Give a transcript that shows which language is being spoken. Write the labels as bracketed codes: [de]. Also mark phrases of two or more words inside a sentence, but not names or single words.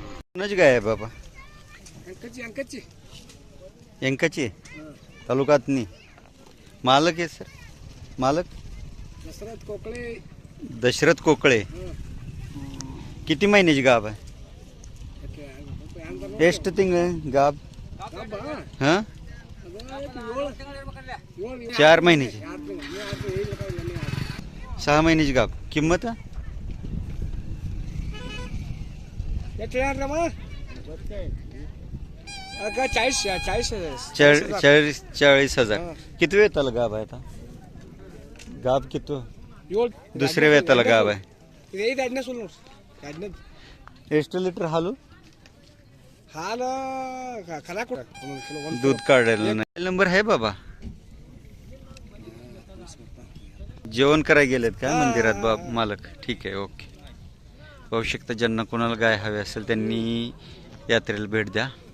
[mr] कोणाची गाय आहे बाबा? यांकाची तालुक्यातनी. मालक आहे सर? मालक दशरथ कोकळे. किती महिन्याची गाब आहे? [kn] ಎಷ್ಟು ತಿಂಗಳು गाब? [mr] हां 4 महिन्याची. 6 महिन्याची गाब. किंमत? 40,000. किती वेताला गाब आहे आता? गाब किती? दुसऱ्या वेताला गाब आहे. [kn] ಎಷ್ಟು ಲೀಟರ್ ಹಾಲು? [mr] दूध काढायला नाही. नंबर आहे बाबा? जेवण करायला गेलेत का मंदिरात बाब मालक? ठीक आहे, ओके. पाहू शकता, ज्यांना कोणाला गाय हवी असेल त्यांनी यात्रेला भेट द्या.